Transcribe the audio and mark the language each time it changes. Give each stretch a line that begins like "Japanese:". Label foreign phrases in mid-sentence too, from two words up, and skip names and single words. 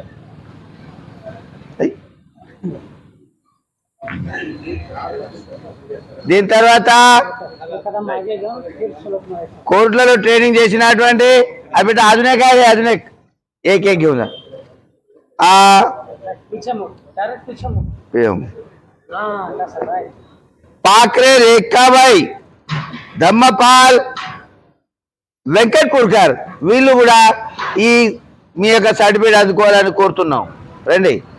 Telugu: దీని తర్వాత కోర్టులలో ట్రైనింగ్ చేసినటువంటి అవి
Marathi: अजून एक आहे. अजून एक घेऊन जा.
Telugu: पाखरे रेखाबाई धम्मपाल వెంకట్పూర్కర్ వీళ్ళు కూడా మీ యొక్క సర్టిఫికేట్ అందుకోవాలని కోరుతున్నాం. రండి.